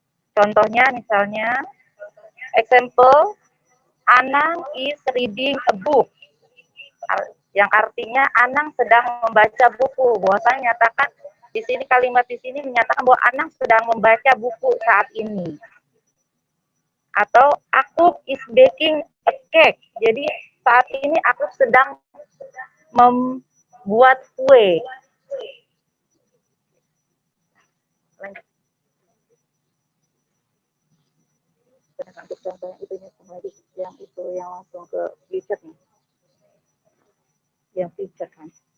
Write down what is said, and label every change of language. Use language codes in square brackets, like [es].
[id] Contohnya misalnya, [en] example, Anang is reading a book. [id] Yang artinya Anang sedang membaca buku. Bahwasanya nyatakan di sini kalimat di sini menyatakan bahwa Anang sedang membaca buku saat ini. Atau aku [en] is baking a cake. [id] Jadi saat ini aku sedang membuat kue. Lanjut. Untuk contohnya yang itu yang langsung ke feature nih. Yang feature kan.